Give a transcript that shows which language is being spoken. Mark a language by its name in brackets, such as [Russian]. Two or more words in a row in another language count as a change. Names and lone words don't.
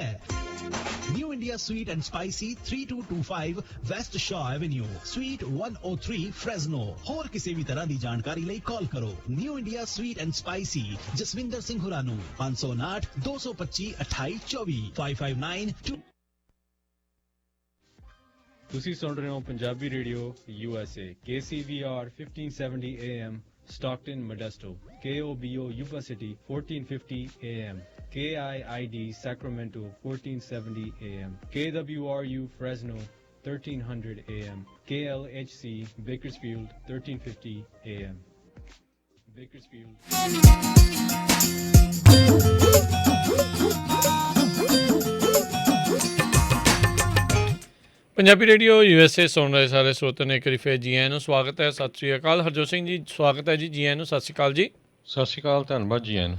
[Punjabi] ਨਿਊ ਇੰਡੀਆ ਸਵੀਟ ਐਂਡ ਸਪਾਈਸੀ 3225 ਵੈਸਟ ਸ਼ਾਹ ਐਵੇਨਿਊ, ਸਵੀਟ 103 ਫ੍ਰੈਜ਼ਨੋ। ਹੋਰ ਕਿਸੇ ਵੀ ਤਰ੍ਹਾਂ ਦੀ ਜਾਣਕਾਰੀ ਲਈ ਕਾਲ ਕਰੋ ਨਿਊ ਇੰਡੀਆ ਸਵੀਟ ਐਂਡ ਸਪਾਈਸੀ, ਜਸਵਿੰਦਰ ਸਿੰਘ ਹੁਰਾਂ ਨੂੰ 559 225 2824 559। ਤੁਸੀਂ ਸੁਣ ਰਹੇ ਹੋ ਪੰਜਾਬੀ ਰੇਡੀਓ USA, [English] KCVR 1570 AM, Stockton, Modesto, KOBO, Yuba City 1450 AM, KIID, Sacramento 1470 AM, KWRU, Fresno 1300 AM, KLHC, Bakersfield 1350 AM. [Punjabi] Bakersfield. ਪੰਜਾਬੀ ਰੇਡੀਓ USA ਸੁਣ ਰਹੇ ਸਾਰੇ ਸਰੋਤਿਆਂ ਨੂੰ ਇੱਕ ਵਾਰੀ ਫਿਰ ਜੀ ਆਇਆਂ ਨੂੰ ਸਵਾਗਤ ਹੈ। ਸਤਿ ਸ਼੍ਰੀ ਅਕਾਲ। ਹਰਜੋਤ ਸਿੰਘ ਜੀ ਸਵਾਗਤ ਹੈ ਜੀ। ਜੀ ਆਇਆਂ ਨੂੰ, ਸਤਿ ਸ਼੍ਰੀ ਅਕਾਲ ਜੀ। ਸਤਿ ਸ਼੍ਰੀ ਅਕਾਲ, ਧੰਨਵਾਦ ਜੀ ਆਇਆਂ ਨੂੰ